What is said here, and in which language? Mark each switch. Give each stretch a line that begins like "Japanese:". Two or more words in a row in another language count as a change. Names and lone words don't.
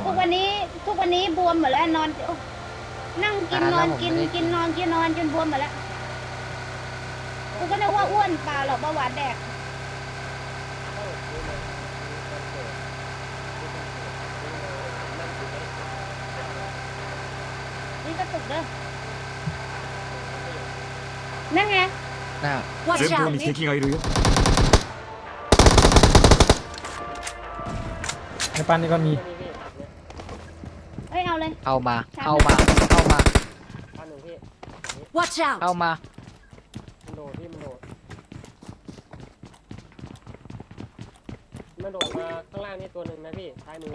Thai: ทุกวันนี้บวมหมดแล้วนอนโอ้นั่งกินนอนกินกินนอนกินนอนจนบวมหมดแล้ว กูก็นึกว่าอ้วนเปล่าหรอกเบาหวานแดก นี่ก็ตุกเด้อนั่นไง หน้า
English: Watch
Japanese: 前方
English: out.
Japanese: に敵がいるよ。
Thai: ในปั้นนี่ก็มี เอ้ยเอาเลย เข้ามา ช้า เข้ามา เข้ามา อันหนึ่งพี่
English: Watch
Thai: เข้า
English: out.
Thai: มา มันโดดพี่มันโดดมันโดดมาข้างล่างนี่ตัวหนึ่งนะพี่ซ้ายมือ